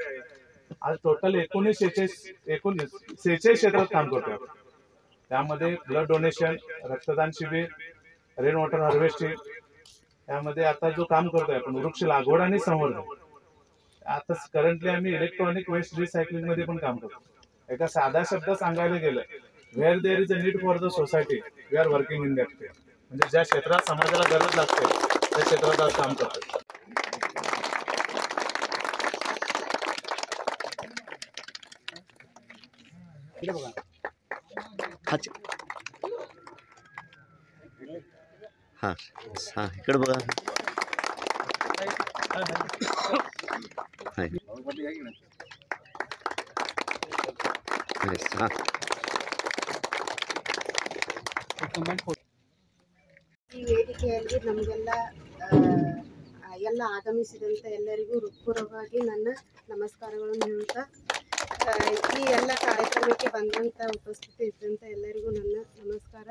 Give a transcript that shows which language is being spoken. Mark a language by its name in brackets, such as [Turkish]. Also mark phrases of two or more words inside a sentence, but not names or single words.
[Marathi] आज टोटल 46 क्षेत्रात काम करतोय. त्यामध्ये ब्लड डोनेशन, रक्तदान शिबिर, [English] rain water harvesting, [Marathi] त्यामध्ये आता जो काम करतोय आपण वृक्ष लागवड आणि संवर्धन. आता करंटली आम्ही [English] electronic waste recycling [Marathi] मध्ये पण काम करतो. एका साधा शब्द सांगायला गेलं, [English] where there is a need for the society we are working in that field. [Marathi] म्हणजे ज्या क्षेत्रात समाजाला गरज लागते त्या क्षेत्रात आज काम करतो. हां हां इकडे बघा. हां [Kannada] ಈ ವೇದಿಕೆಯಲ್ಲಿ ನಮಗೆಲ್ಲ ಎಲ್ಲ ಆಗಮಿಸಿದಂಥ ಎಲ್ಲರಿಗೂ ಹೃತ್ಪೂರ್ವಕವಾಗಿ ನನ್ನ ನಮಸ್ಕಾರಗಳನ್ನು ಹೇಳುತ್ತಾ, ಈ ಎಲ್ಲ ಕಾರ್ಯಕ್ರಮಕ್ಕೆ ಬಂದಂಥ ಉಪಸ್ಥಿತಿ ಇದ್ದಂಥ ಎಲ್ಲರಿಗೂ ನನ್ನ ನಮಸ್ಕಾರ.